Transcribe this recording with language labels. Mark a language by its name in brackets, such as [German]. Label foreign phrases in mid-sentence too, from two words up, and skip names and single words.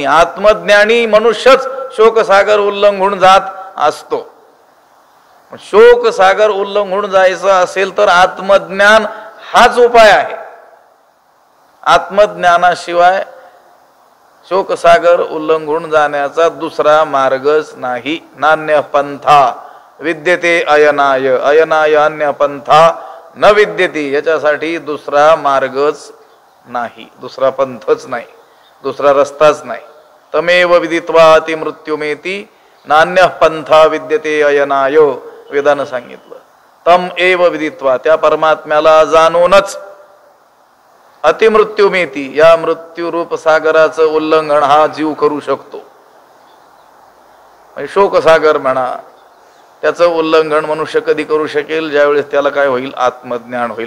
[Marathi] आत्मज्ञानी मनुष्यच शोकसागर उल्लंघून जात असतो. शोकसागर उल्लंघून जायचं असेल तर आत्मज्ञान हाच उपाय आहे. आत्मज्ञानाशिवाय शोकसागर उल्लंघून जाण्याचा दुसरा मार्गच नाही. [Sanskrit] नान्य पंथा विद्यते अयनाय, अयनाय अन्य पंथा न विद्यते. [Marathi] याच्यासाठी दुसरा मार्गच नाही, दुसरा पंथच नाही, दुसरा रस्ताच नाही. [Sanskrit] तमेव विदित्वा अति मृत्युमेती नान्य पंथा विद्यते अयनाय. [Marathi] वेदानं सांगितलं [Sanskrit] तम एव विदित्वा, [Marathi] त्या परमात्म्याला जाणूनच अतिमृत्युमेती, या मृत्यूरूप सागराचं उल्लंघन हा जीव करू शकतो. शोकसागर म्हणा, त्याचं उल्लंघन मनुष्य कधी करू शकेल, ज्यावेळेस त्याला काय होईल, आत्मज्ञान होईल.